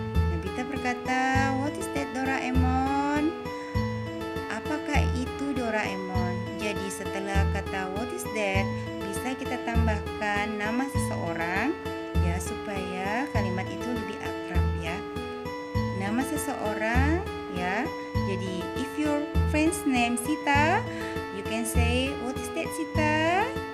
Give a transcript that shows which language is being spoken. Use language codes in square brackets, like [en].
[id] Nobita berkata, [en] "What is that, Doraemon?" [id] Apakah itu Doraemon? Jadi setelah kata [en] what is that, [id] bisa kita tambahkan nama seseorang ya, supaya kalimat itu lebih akrab ya. Nama seseorang ya. [en] Jadi if your friend's name Sita, you can say what is that Sita?